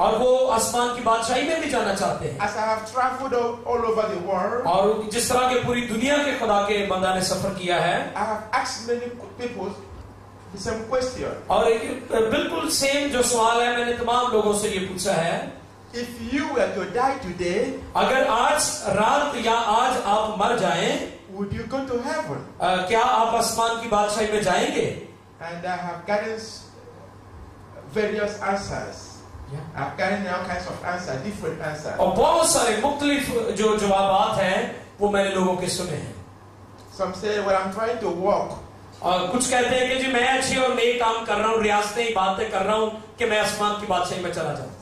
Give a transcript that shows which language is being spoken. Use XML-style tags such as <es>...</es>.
<hi>और वो आसमान की बादशाही में भी जाना चाहते हैं।</hi> <en>As I have traveled all over the world,</en> <hi>और जिस तरह के पूरी दुनिया के खुदा के बंदा ने सफर किया है,</hi> <en>I have asked many people the same question.</en> <hi>और एक बिल्कुल सेम जो सवाल है मैंने तमाम लोगों से ये पूछा है,</hi> <en>If you were to die today,</en> <hi>अगर आज रात या आज आप मर जाएं,</hi> <en>would you go to heaven?</en> <hi>क्या आप आसमान की बादशाही में जाएंगे?</hi> <en>and I have gotten various answers. I've gotten all kinds of answers, different answers.</en> <hi>और बहुत सारे मुख्तलिफ जो जवाबात हैं वो मैंने लोगों के सुने हैं.</hi> <en>Some say, well, I'm trying to walk.</en> <hi>और कुछ कहते हैं कि जी मैं अच्छे और नेक काम कर रहा हूँ, रियासतें बातें कर रहा हूँ कि मैं आसमान की बादशाही में चला जाऊँ.</hi>